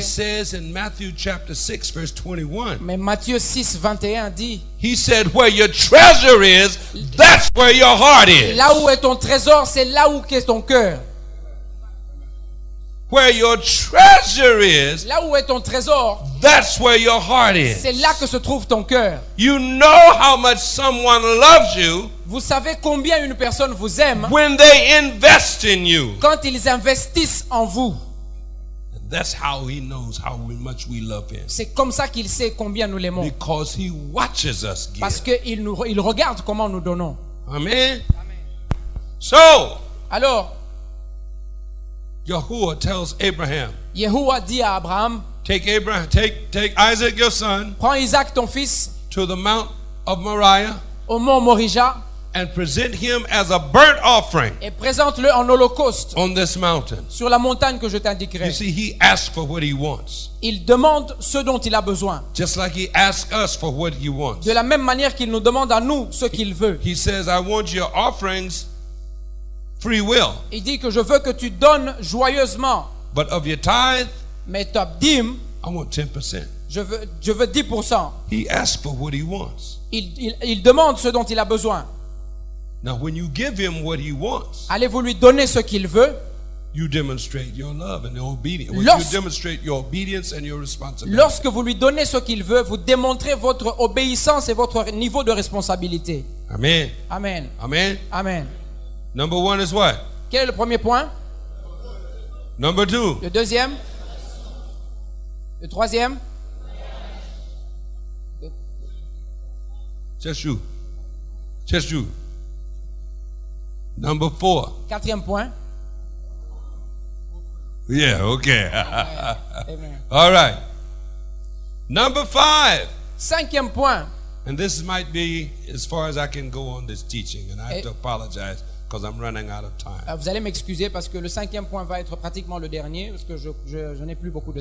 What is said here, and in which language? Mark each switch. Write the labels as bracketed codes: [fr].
[en] says in Matthew chapter 6 verse 21, [fr] Mais Matthieu 6, 21 dit, [en] he said, where your treasure is, that's where your heart is. [fr] là où est ton trésor, c'est là où est ton cœur. [en] Where your treasure is, [fr] Là où est ton trésor, [en] that's where your heart is. [fr] c'est là que se trouve ton cœur. [en] You know how much someone loves you [fr] Vous savez combien une personne vous aime [en] when they invest in you. [fr] quand ils investissent en vous. [en] And that's how he knows how much we love him. [fr] C'est comme ça qu'il sait combien nous l'aimons. [en] Because he watches us give. [fr] Parce qu'il il regarde comment nous donnons. [en] Amen. So, [fr] Alors, [en] Yahuwah tells Abraham, [fr] Yahuwah dit à Abraham, [en] take Isaac your son [fr] prends Isaac ton fils [en] to the mount of Moriah [fr] au mont Morija [en] and present him as a burnt offering [fr] et présente-le en holocauste [en] on this mountain. [fr] sur la montagne que je [en] You [fr] t'indiquerai. [en] see, he asked for what he wants. [fr] Il demande ce dont il a besoin. [en] Just like he asked us for what he wants. [fr] De la même manière qu'il nous demande à nous ce qu'il veut. [en] He says, I want your offerings free will, [fr] Il dit que je veux que tu donnes joyeusement, [en] but of your tithe, [fr] mais ta dîme, [en] I want 10%. [fr] je veux 10%. [en] He asked for what he wants. [fr] Il demande ce dont il a besoin. [en] Now, when you give him what he wants, [fr] Allez-vous lui donner ce qu'il veut? [en] you demonstrate your love and your obedience. You demonstrate your obedience and your responsibility. [fr] Lorsque vous lui donnez ce qu'il veut, vous démontrez votre obéissance et votre niveau de responsabilité. Amen. Amen. Amen. Amen. [en] Number one is what? [fr] Quel est le premier point? [en] Number two. [fr] Le deuxième? Le troisième? [en] Just you. Just you. Number four. [fr] Quatrième point? [en] Yeah, okay. Amen. All right. Number five. [fr] Cinquième point. [en] And this might be as far as I can go on this teaching, and I have Eh. to apologize because I'm running out of time. [fr] Vous allez m'excuser parce que le cinquième point va être pratiquement le dernier parce que je n'ai plus beaucoup de